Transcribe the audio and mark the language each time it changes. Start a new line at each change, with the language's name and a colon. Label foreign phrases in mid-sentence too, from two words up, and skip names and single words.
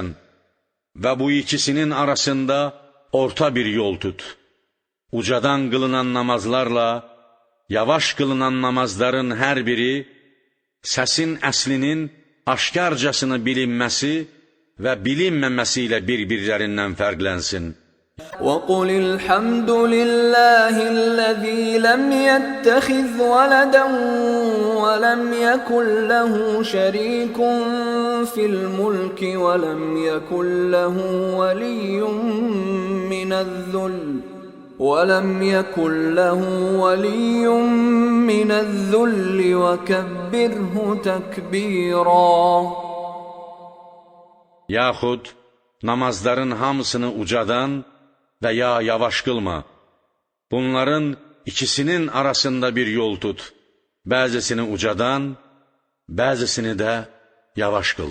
Azerbaijani: Və bu ikisinin arasında orta bir yol tut. Ucadan qılınan namazlarla yavaş qılınan namazların hər biri səsin əslinin aşkarcasına bilinməsi və bilinməməsi ilə bir-birlərindən fərqlənsin.
Arabic: وَقُلِ الْحَمْدُ لِلَّهِ الَّذِي لَمْ يَتَّخِذْ وَلَدًا وَلَمْ يَكُنْ لَهُ شَرِيكٌ فِي الْمُلْكِ وَلَمْ يَكُنْ لَهُ وَلِيٌّ مِّنَ الذُّلِّ وَكَبِّرْهُ تَكْبِيرًا.
Azerbaijani: Yaxud namazların hamısını ucadan və ya yavaş qılma. Bunların ikisinin arasında bir yol tut. Bəzisini ucadan, bəzisini də yavaş qıl.